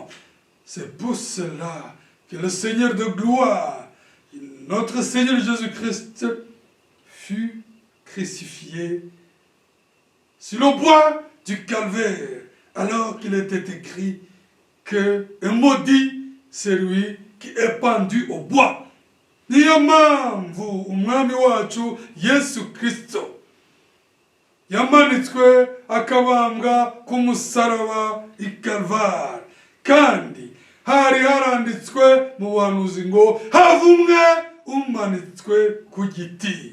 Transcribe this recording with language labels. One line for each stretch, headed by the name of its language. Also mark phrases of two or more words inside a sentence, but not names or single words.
French: C'est pour cela que le Seigneur de gloire, notre Seigneur Jésus-Christ, fut crucifié sur le bois du calvaire, alors qu'il était écrit que un maudit c'est lui qui est pendu au bois.
Kinyarwanda: Niyo mpamvu umwami wacu Yesu Kristo yamanitswe akabambwa ku musaraba i Kalvari, kandi hari haranditswe mu buhanuzi ngo havumwe umanitswe ku giti.